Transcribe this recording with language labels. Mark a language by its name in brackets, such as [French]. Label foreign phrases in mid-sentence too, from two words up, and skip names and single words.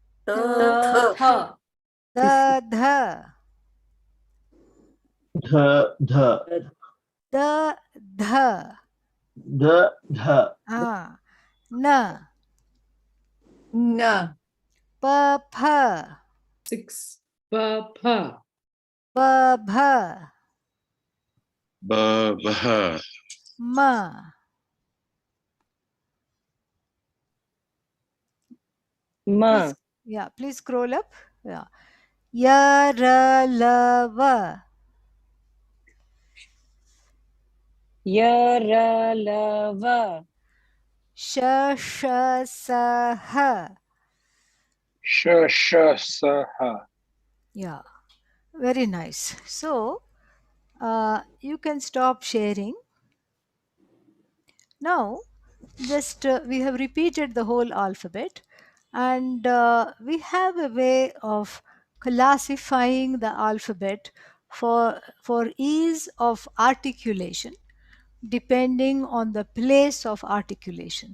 [English] Tha. The, the, ध the, ध na, Na. pa, pa, 6. Pa, pa. pa, bha, Ba, bah. ma. Ma. Please, yeah, please scroll up. Yeah. Ya, ra, la, va. Ya, ra, la, va. Sha, sha, sa, ha. sh, sh, sa, ha. Yeah, very nice. So, you can stop sharing. Now, just we have repeated the whole alphabet, and we have a way of classifying the alphabet for ease of articulation depending on the place of articulation.